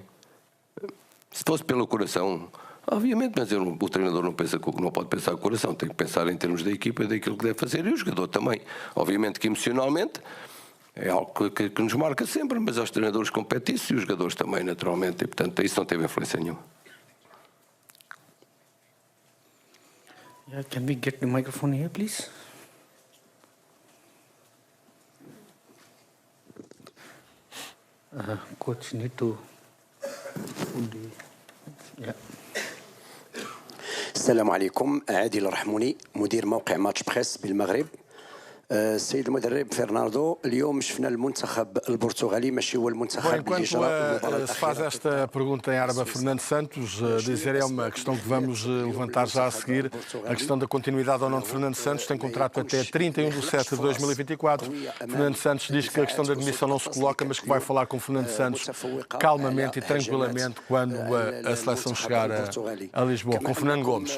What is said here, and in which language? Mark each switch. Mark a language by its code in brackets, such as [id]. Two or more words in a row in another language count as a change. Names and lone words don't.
[pt] Se fosse pelo coração, obviamente, mas o treinador não pode pensar com o coração, tem que pensar em termos da equipa e daquilo que deve fazer, e o jogador também. Obviamente que emocionalmente é algo que nos marca sempre, mas aos treinadores compete isso e os jogadores também, naturalmente, e, portanto, isso não teve influência nenhuma. [en] Can we get the microphone here, please? Coach need to put the... [ar] السلام عليكم. عادل الرحموني مدير موقع ماتش بريس بالمغرب. السيد المدرب فرناندو، اليوم شفنا المنتخب البرتغالي ماشي هو المنتخب اللي جرى المباراة [pt] se faz esta pergunta em árabe a Fernando Santos, dizer é uma questão que vamos levantar já a seguir. A questão da continuidade ou não de Fernando Santos tem contrato até 31 de 7 de 2024. Fernando Santos diz que a questão da admissão não se coloca, mas que vai falar com Fernando Santos calmamente e tranquilamente quando a seleção chegar a Lisboa, com Fernando Gomes.